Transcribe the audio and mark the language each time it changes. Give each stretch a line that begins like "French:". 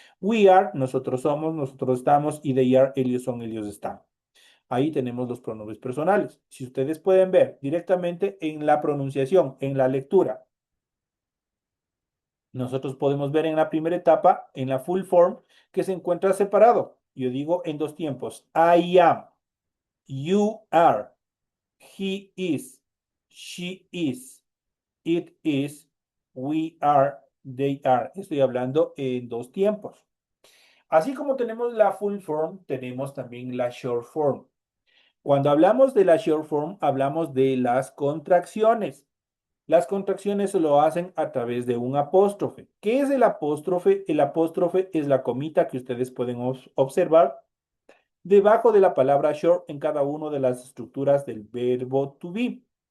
English: We are,
Spanish: nosotros somos, nosotros estamos. Y
English: they are,
Spanish: ellos son, ellos están. Ahí tenemos los pronombres personales. Si ustedes pueden ver directamente en la pronunciación, en la lectura, nosotros podemos ver en la primera etapa, en la full form, que se encuentra separado. Yo digo en dos tiempos.
English: I am, you are. He is, she is, it is, we are, they are.
Spanish: Estoy hablando en dos tiempos. Así como tenemos la full form, tenemos también la short form. Cuando hablamos de la short form, hablamos de las contracciones. Las contracciones se lo hacen a través de un apóstrofe. ¿Qué es el apóstrofe? El apóstrofe es la comita que ustedes pueden observar debajo de la palabra short en cada una de las estructuras del verbo to be.